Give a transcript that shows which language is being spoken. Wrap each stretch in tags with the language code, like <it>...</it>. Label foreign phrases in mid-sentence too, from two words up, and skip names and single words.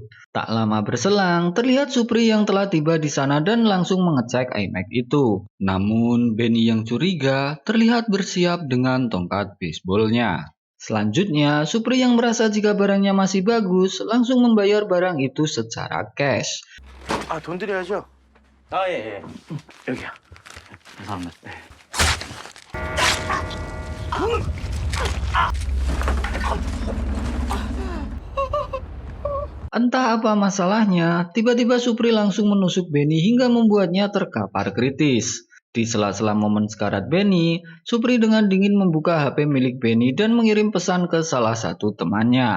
<id>Tak lama berselang, terlihat Supri yang telah tiba di sana dan langsung mengecek iMac itu. Namun, Benny yang curiga terlihat bersiap dengan tongkat baseballnya. Selanjutnya, Supri yang merasa jika barangnya masih bagus, langsung membayar barang itu secara cash.</id> <ko>돈 드려야죠. 예. 여기요. 감사합니다.</ko> <id>Entah apa masalahnya, tiba-tiba Supri langsung menusuk Benny hingga membuatnya terkapar kritis. Di sela-sela momen sekarat Benny, Supri dengan dingin membuka HP milik Benny dan mengirim pesan ke salah satu temannya.</id>